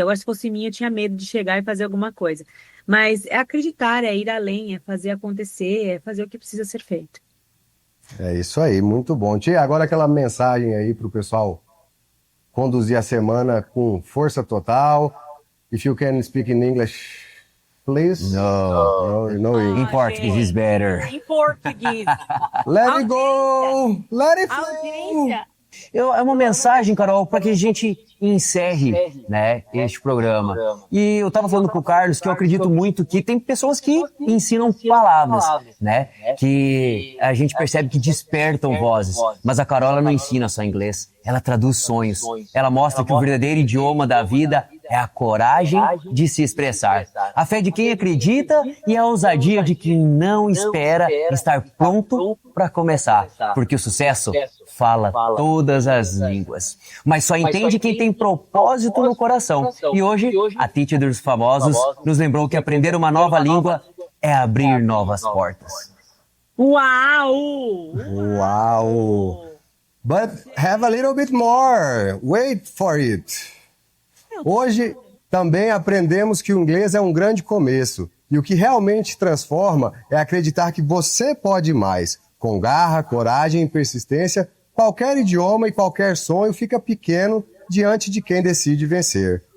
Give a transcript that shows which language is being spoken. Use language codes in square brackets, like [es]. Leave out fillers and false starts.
[pt] Agora, se fosse minha, eu tinha medo de chegar e fazer alguma coisa. Mas é acreditar, é ir além, é fazer acontecer, é fazer o que precisa ser feito. É isso aí, muito bom. Tia, agora aquela mensagem aí pro pessoal conduzir a semana com força total. [en] If you can speak in English, please. No. In Portuguese is better. [pt] Em português. [en] Let it go! Let it flow! [pt] É uma mensagem, Carol, para que a gente encerre, né, este programa. E eu estava falando com o Carlos que eu acredito muito que tem pessoas que ensinam palavras, né, que a gente percebe que despertam vozes. Mas a Carol ela não ensina só inglês, ela traduz sonhos. Ela mostra que o verdadeiro idioma da vida é a coragem de se expressar, a fé de quem acredita e a ousadia de quem não espera estar pronto para começar, porque o sucesso fala todas as línguas, mas só entende quem tem propósito no coração. E hoje, a Titi dos Famosos nos lembrou que aprender uma nova língua é abrir novas portas. Uau! Uau! [en] But have a little bit more. Wait for it. [pt] Hoje também aprendemos que o inglês é um grande começo. E o que realmente transforma é acreditar que você pode mais. Com garra, coragem e persistência, qualquer idioma e qualquer sonho fica pequeno diante de quem decide vencer.